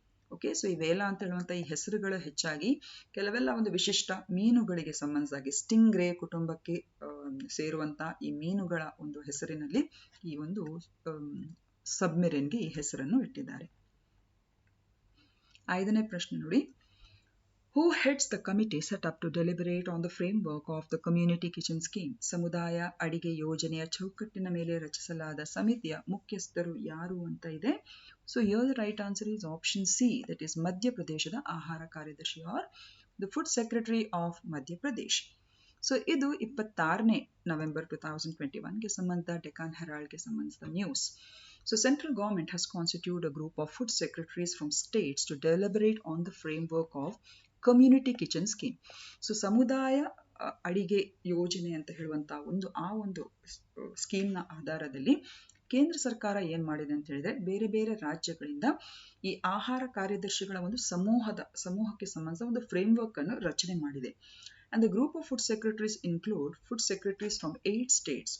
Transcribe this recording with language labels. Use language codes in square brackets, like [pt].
[kn] Okay, so ಈ ವೇಲಾ ಅಂತ ಹೇಳುವಂಥ ಈ ಹೆಸರುಗಳು ಹೆಚ್ಚಾಗಿ ಕೆಲವೆಲ್ಲ ಒಂದು ವಿಶಿಷ್ಟ ಮೀನುಗಳಿಗೆ ಸಂಬಂಧಿಸಿದಾಗಿ ಸ್ಟಿಂಗ್ ರೇ ಕುಟುಂಬಕ್ಕೆ ಸೇರುವಂತ ಈ ಮೀನುಗಳ ಒಂದು ಹೆಸರಿನಲ್ಲಿ ಈ ಒಂದು ಸಬ್ಮೆರಿನ್ಗೆ ಈ ಹೆಸರನ್ನು ಇಟ್ಟಿದ್ದಾರೆ. 5ನೇ ಪ್ರಶ್ನೆ ನೋಡಿ, [en] Who heads the committee set up to deliberate on the framework of the community kitchen scheme? [kn] ಸಮುದಾಯ ಅಡಿಗೆ ಯೋಜನೆಯ ಚೌಕಟ್ಟಿನ ಮೇಲೆ ರಚಿಸಲಾದ ಸಮಿತಿಯ ಮುಖ್ಯಸ್ಥರು ಯಾರು ಅಂತ ಇದೆ. [en] So here the right answer is option C, that is [kn] ಮಧ್ಯಪ್ರದೇಶದ ಆಹಾರ ಕಾರ್ಯದರ್ಶಿ [en] or the food secretary of Madhya Pradesh. [kn] So ಇದು 26 ನವೆಂಬರ್ 2021ಗೆ ಸಂಬಂಧ ಡೆಕಾನ್ ಹೆರಾಲ್ಡ್ಗೆ ಸಂಬಂಧಿಸಿದ news. [en] So central government has constituted a group of food secretaries from states to deliberate on the framework of community kitchen scheme. [kn] So ಸಮುದಾಯ ಅಡಿಗೆ ಯೋಜನೆ ಅಂತ ಹೇಳುವಂತ ಒಂದು ಸ್ಕೀಮ್ನ ಆಧಾರದಲ್ಲಿ ಕೇಂದ್ರ ಸರ್ಕಾರ ಏನ್ ಮಾಡಿದೆ ಅಂತ ಹೇಳಿದ್ರೆ ಬೇರೆ ಬೇರೆ ರಾಜ್ಯಗಳಿಂದ ಈ ಆಹಾರ ಕಾರ್ಯದರ್ಶಿಗಳ ಒಂದು ಸಮೂಹಕ್ಕೆ ಸಂಬಂಧಿಸಿದ ಒಂದು ಫ್ರೇಮ್ವರ್ಕ್ ಅನ್ನು ರಚನೆ ಮಾಡಿದೆ. [en] And the group of food secretaries include food secretaries from 8 states.